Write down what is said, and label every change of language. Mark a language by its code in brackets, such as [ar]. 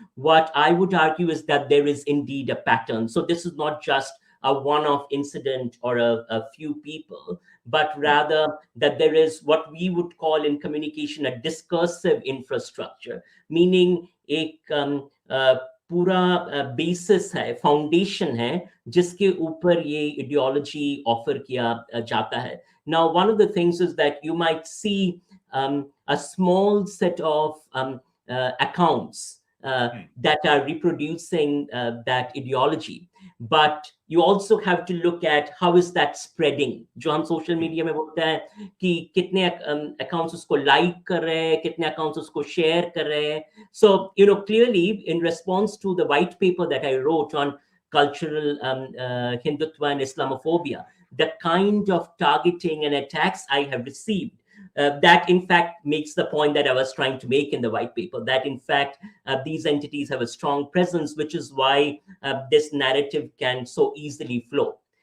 [en] What I would argue is that there is indeed a pattern. So this is not just a one-off incident or a few people, but rather that there is what we would call in communication a discursive infrastructure, meaning [hi] एक पूरा basis है, foundation है, जिसके ऊपर ये ideology offer किया जाता है. [en] Now, one of the things is that you might see a small set of accounts that are reproducing that ideology. But you also have to look at how is that spreading. [hi] जो हम social media में बोलते हैं कि कितने accounts उसको like कर रहे हैं, कितने accounts उसको share कर रहे हैं. [en] So, clearly in response to the white paper that I wrote on cultural Hindutva and Islamophobia, the kind of targeting and attacks I have received, that in fact makes the point that I was trying to make in the white paper, that in fact these entities have a strong presence, which is why this narrative can so easily flow.